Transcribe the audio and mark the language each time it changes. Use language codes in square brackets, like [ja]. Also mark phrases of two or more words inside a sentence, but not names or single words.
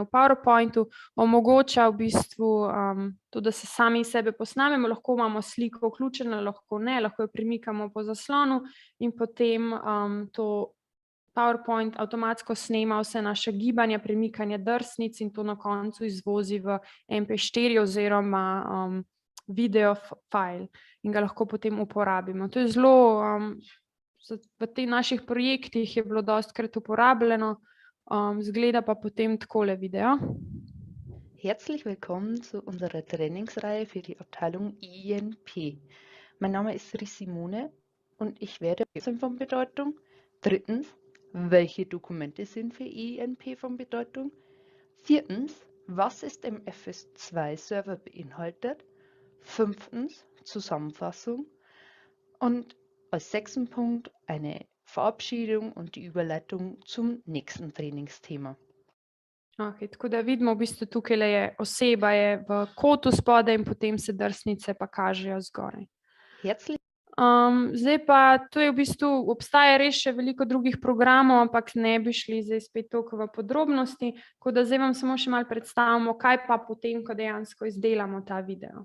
[sl] v PowerPointu, omogoča v bistvu to, da se sami sebe posnamemo, lahko imamo sliko vključeno, lahko ne, lahko jo premikamo po zaslonu in potem to PowerPoint avtomatsko snema vse naše gibanja, premikanje drsnic in to na koncu izvozi v MP4 oziroma [en] video file [sl] in ga lahko potem uporabimo. To je zelo, v teh naših projektih je bilo dostikrat uporabljeno, izgleda pa potem takole video. [de] Herzlich willkommen zu unserer Trainingsreihe für die Abteilung INP. Mein Name ist Simone und ich werde von Bedeutung. Drittens, welche Dokumente sind für INP von Bedeutung? Viertens, was ist im FS2-Server beinhaltet? Fünftens, Zusammenfassung. Und als sechsten Punkt eine Verabschiedung und die Überleitung zum nächsten Trainingsthema. [sl] Ok, tako da vidimo, v bistvu tukaj je oseba je v kotu spodaj in potem se drsnice pa kažejo zgoraj. Zdaj pa, to je v bistvu, obstaja res še veliko drugih programov, ampak ne bi šli zdaj spet toliko v podrobnosti, tako da zdaj vam samo še malo predstavimo, kaj pa potem, ko dejansko izdelamo ta video.